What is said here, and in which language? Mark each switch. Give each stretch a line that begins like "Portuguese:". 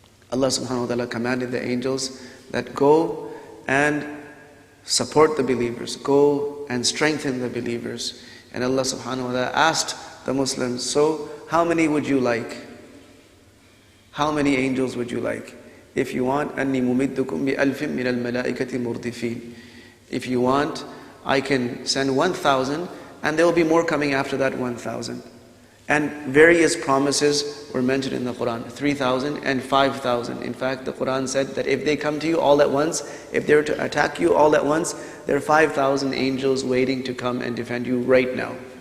English: Allah subhanahu wa ta'ala commanded the angels that go and support the believers, go and strengthen the believers. And Allah subhanahu wa ta'ala asked the Muslims, so how many would you like? How many angels would you like? If you want,
Arabic: أَنِّي مُمِدُّكُمْ بِأَلْفٍ مِّنَ الْمَلَائِكَةِ مُرْدِفِينَ.
English: If you want, I can send 1,000, and there will be more coming after that 1,000. And various promises were mentioned in the Quran, 3,000 and 5,000. In fact, the Quran said that if they come to you all at once, if they're to attack you all at once, there are 5,000 angels waiting to come and defend you right now.